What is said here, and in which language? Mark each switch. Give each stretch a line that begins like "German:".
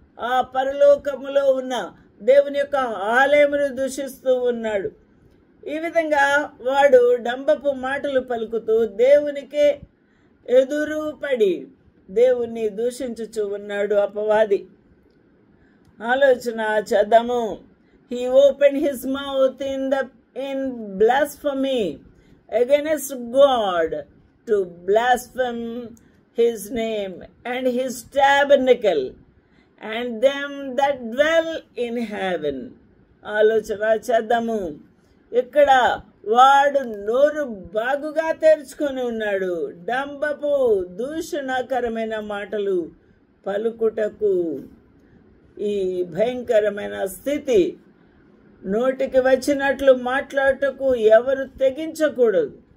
Telugu: ఆ పరలోకములో ఉన్న దేవుని యొక్క ఆలయమును దూషిస్తూ ఉన్నాడు. ఈ విధంగా వాడు డంబపు మాటలు పలుకుతూ దేవునికే ఎదురు పడి దేవుణ్ణి దూషించుచూ ఉన్నాడు అపవాది. ఆలోచన చేద్దాము.
English: He opened his mouth in blasphemy against God to blaspheme his name and his tabernacle and them that dwell in heaven.
Telugu: ఆలోచన చేద్దాము. ఇక్కడ వాడు నోరు బాగుగా తెరుచుకొని ఉన్నాడు. డంబపు దూషణకరమైన మాటలు పలుకుటకు. ఈ భయంకరమైన స్థితి, నోటికి వచ్చినట్లు మాట్లాడటకు ఎవరు తెగించకూడదు.